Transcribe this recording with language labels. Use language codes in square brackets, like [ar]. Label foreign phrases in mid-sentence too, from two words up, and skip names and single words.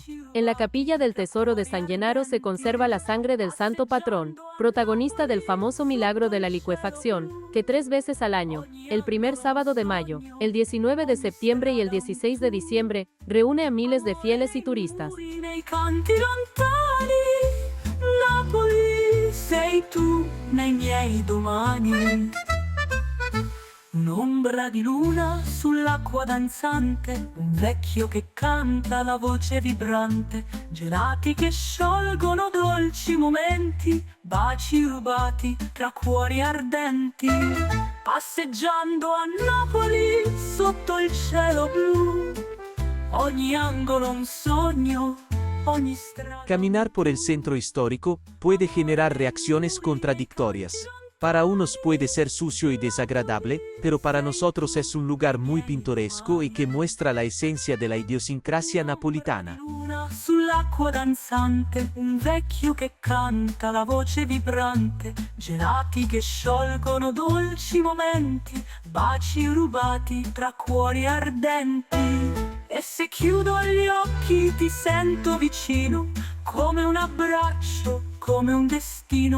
[es] En la capilla del Tesoro de San Gennaro se conserva la sangre del santo patrón, protagonista del famoso milagro de la licuefacción, que 3 veces al año, el primer sábado de mayo, el 19 de septiembre y el 16 de diciembre, reúne a miles de fieles y turistas. [it] Sei tu nei miei domani. Un'ombra di luna sull'acqua danzante, un vecchio che canta la voce vibrante, gelati che sciolgono dolci momenti, baci rubati tra cuori ardenti. Passeggiando a Napoli sotto il cielo blu, ogni angolo un sogno. [es] Caminar por el centro histórico puede generar reacciones contradictorias. Para unos puede ser sucio y desagradable, pero para nosotros es un lugar muy pintoresco y que muestra la esencia de la idiosincrasia napolitana. [it] Sull'acqua danzante, un vecchio che canta la voce vibrante, gelati che sciolgono dolci momenti, baci rubati tra cuori ardenti. E se chiudo gli occhi ti sento vicino, come un abbraccio, come un destino.